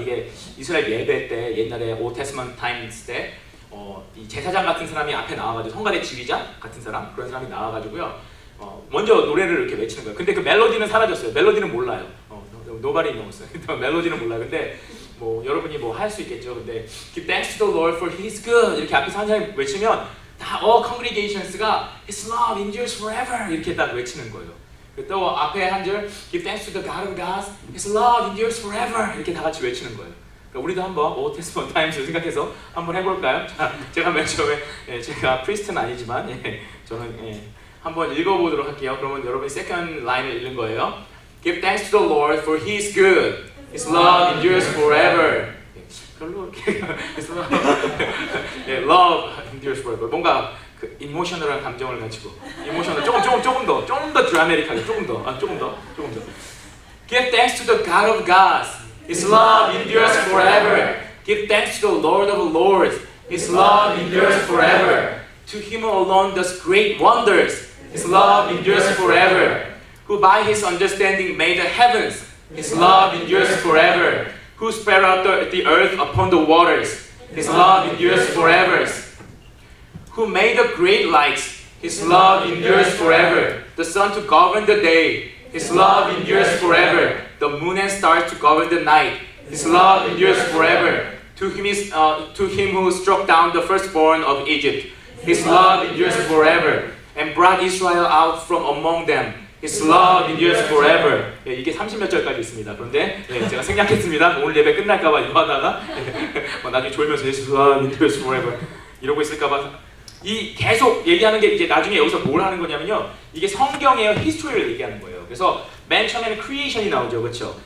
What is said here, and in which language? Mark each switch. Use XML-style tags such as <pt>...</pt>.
<ko>이게 이스라엘 예배 때 옛날에 Old Testament times 때 이 제사장 같은 사람이 앞에 나와가지고 성가대 지휘자 같은 사람 그런 사람이 나와가지고요. 먼저 노래를 이렇게 외치는 거예요. 근데 그 멜로디는 사라졌어요. 멜로디는 몰라요.</ko> <en>Nobody knows.</en> <ko>멜로디는 몰라요. 근데 뭐 여러분이 뭐 할 수 있겠죠. 근데</ko> <en>Give thanks to the Lord for He is good</en> <ko>이렇게 앞에서 한 사람이 외치면 다 congregations가</ko> <en>His love endures forever</en> <ko>이렇게 딱 외치는 거예요.</ko> <en>또 앞에 한 절 Give thanks to the God of gods His love endures forever</en> <ko>이렇게 다 같이 외치는 거예요. 그러니까 우리도 한번 Old Testament Times를 생각해서 한번 해볼까요? 자, 제가 맨 처음에 제가 프리스트는 아니지만 저는 한번 읽어보도록 할게요. 그러면 여러분이 second line을 읽는 거예요.</ko> <en>Give thanks to the Lord for He is good. His love endures forever.</en> <ko>별로 이렇게</ko> <en>love endures forever.</en> <ko>뭔가 그 이모셔널한 감정을 가지고 이모셔널 조금 더 드라마틱하게 조금 더.</ko> <en>Give thanks to the God of gods. His love endures forever. Give thanks to the Lord of lords. His love endures forever. To Him alone does great wonders. His love endures forever. Who by His understanding made the heavens. His love endures forever. Who spread out the earth upon the waters. His love endures forever. Who made the great lights. His love endures forever. The sun to govern the day. His love endures forever. The moon and stars to govern the night. His love endures forever. To him who struck down the firstborn of Egypt. His love endures forever. And brought Israel out from among them. His love endures forever.</en> <ko>이게 30몇 절까지 있습니다. 그런데 제가 생략했습니다. 오늘 예배 끝날까봐 이거 하다가 나중에 졸면서</ko> <en>His love endures forever</en> <ko>이러고 있을까봐 이 계속 얘기하는 게 이제 나중에 여기서 뭘 하는 거냐면요. 이게 성경의 히스토리를 얘기하는 거예요. 그래서 맨 처음에는 크리에이션이 나오죠. 그렇죠?</ko>